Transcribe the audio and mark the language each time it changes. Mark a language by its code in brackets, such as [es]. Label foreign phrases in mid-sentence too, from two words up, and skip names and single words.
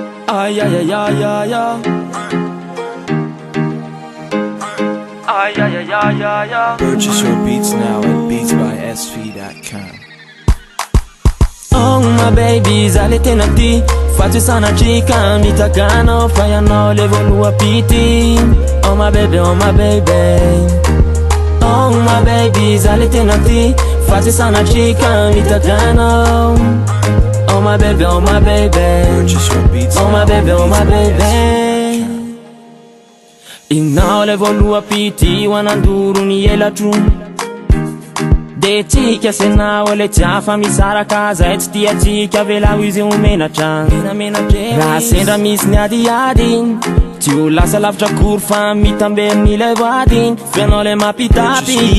[en] Ay, ay, ay, ay, ay, ay. Ay, ay, ay, ay, ay, ay. Purchase your beats now at beatsbysv.com. Oh my baby, [mg] zale tena ty fa tsy sanatrika mitagana fa ianao le voaloha pity. [en] Oh my baby, oh my baby. Oh my baby, [mg] zale tena ty fa tsy sanatrika mitagana. [en] Oh my baby, oh my baby. Purchase your beats Oh my now baby, oh my at baby. beatsbysv.com. [mg] Ignao le voaloha pity ho anandoro ny elatro. De tsika senao le tiafa misaraka zay tsy tiatsika velao izy homenatra. Raha sendra misy ny adiady tsy ho lasa lavitra kory fa mitambely le vady fianao le mapitapy.